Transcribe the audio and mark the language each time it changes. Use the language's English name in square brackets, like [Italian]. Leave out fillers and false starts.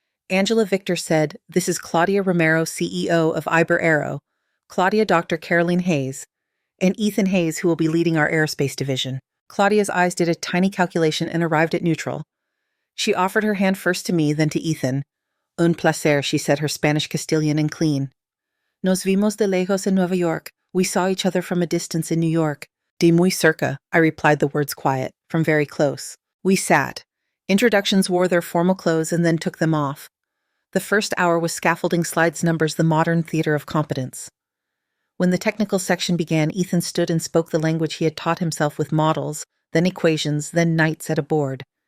[English] Angela Victor said, "This is Claudia Romero, CEO of Iber Aero, Claudia Dr. Caroline Hayes, and Ethan Hayes, who will be leading our aerospace division." Claudia's eyes did a tiny calculation and arrived at neutral. She offered her hand first to me, then to Ethan. [Spanish] "Un placer," [English] she said, her Spanish Castilian and clean. [Spanish] "Nos vimos de lejos en Nueva York. [English] We saw each other from a distance in New York." [Spanish] "De muy cerca," [English] I replied, the words quiet, from very close. We sat. Introductions wore their formal clothes and then took them off. The first hour was scaffolding slides numbers, the modern theater of competence. When the technical section began, Ethan stood and spoke the language he had taught himself with models, then equations, then nights at a board.